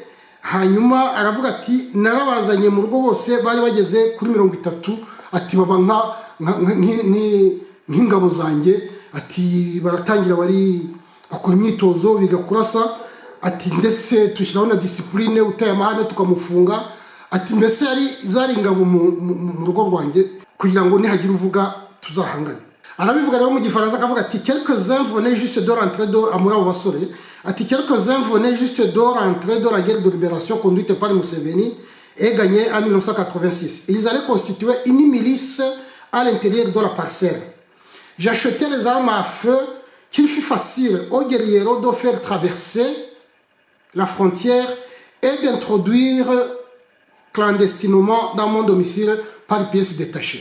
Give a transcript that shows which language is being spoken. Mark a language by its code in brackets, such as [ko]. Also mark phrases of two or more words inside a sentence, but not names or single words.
[rw] Hanyuma aravuga ati narabazanye mu rugo bose bari bageze kuri 30 ati baba nk'ingabo zanjye ati baratangira bakora imyitozo biga kurasa ati ndetse tushyiraho na discipline uteye amahane tukamufunga ati mbese zari ingabo mu rugo rwanjye kugira ngo nihagira uvuga tuzahangane. Arabivuga rero mu gifaransa akavuga ati [fr] quelques-uns venaient juste de rentrer [rw] muri abo basore ati [fr] quelques-uns venaient juste de rentrer de la guerre de libération conduite par Museveni et gagnée en 1986. Ils allaient constituer une milice à l'intérieur de la parcelle. J'achetais les armes à feu qu'il fut facile aux guerriers de faire traverser la frontière et d'introduire clandestinement dans mon domicile par pièces détachées.